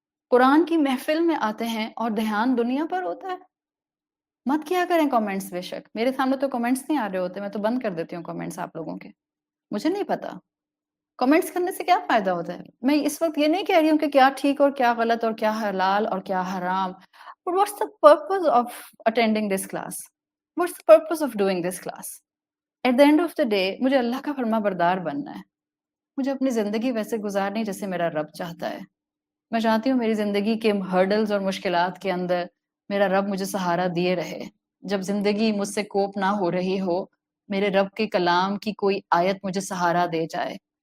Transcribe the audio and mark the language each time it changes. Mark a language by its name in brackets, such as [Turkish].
[Urdu] قرآن کی محفل میں آتے ہیں اور دھیان دنیا پر ہوتا ہے. مت کیا کریں کامنٹس. بے شک میرے سامنے تو کامنٹس نہیں آ رہے ہوتے، میں تو بند کر دیتی ہوں کامنٹس آپ لوگوں کے. مجھے نہیں پتا کامنٹس کرنے سے کیا فائدہ ہوتا ہے. میں اس وقت یہ نہیں کہہ رہی ہوں کہ کیا ٹھیک اور کیا غلط اور کیا حلال اور کیا حرام. [English] But what's the purpose of attending this class? What's the purpose of doing this class? At the end of the day [Urdu] مجھے اللہ کا فرما بردار بننا ہے. مجھے اپنی زندگی ویسے گزارنی جیسے میرا رب چاہتا ہے. میں چاہتی ہوں میری زندگی کے ہرڈلز اور مشکلات کے اندر میرا رب مجھے سہارا دیے رہے. جب زندگی مجھ سے کوپ نہ ہو رہی ہو، میرے رب کے کلام کی کوئی آیت مجھے سہارا دے جائے.